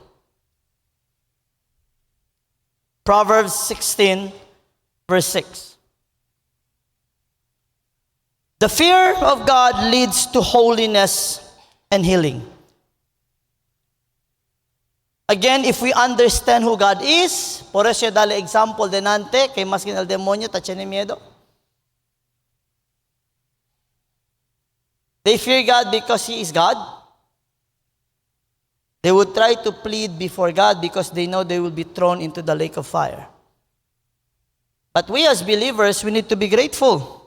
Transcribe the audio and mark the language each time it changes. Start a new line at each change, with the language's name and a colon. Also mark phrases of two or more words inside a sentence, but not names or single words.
English: Proverbs 16, verse 6. The fear of God leads to holiness and healing. Again, if we understand who God is,
Chavacano: por eso dale example denante, kay maskin el demonyo, tache ni miedo.
English: They fear God because He is God. They would try to plead before God because they know they will be thrown into the lake of fire. But we as believers, we need to be grateful.